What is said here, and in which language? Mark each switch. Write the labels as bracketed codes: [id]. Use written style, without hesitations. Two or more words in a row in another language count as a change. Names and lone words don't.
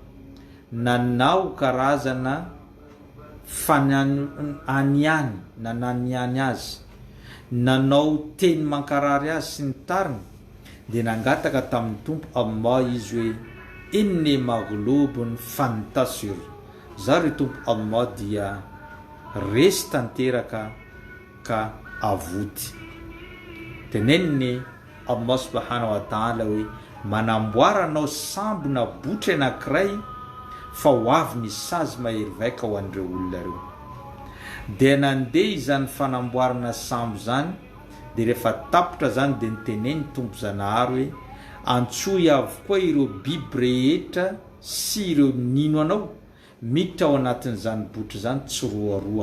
[mg] nanao karazana fananiany, nananiany azy, nanao teny mankarary azy sy ny tariny, dia nangataka tamin'ny tompo Allah izy hoe [ar] أني مغلوب فانتصر, [mg] zary tompo Allah dia resy tanteraka ka avody. Teneniny Allah [ar] سبحانه وتعالى [mg] hoe manamboara anao sambona botra anankiray fa ho avy ny sazy mahery vaika ho an'ireo olona reo. Dia nandeha izany fanamboarana sambo zany, dia rehefa tapotra zany dia niteneny tompo zanahary hoe antsoy avokoa ireo biby rehetra sy ireo nino anao miditra ao anatin'izany botra zany tsiroaroa.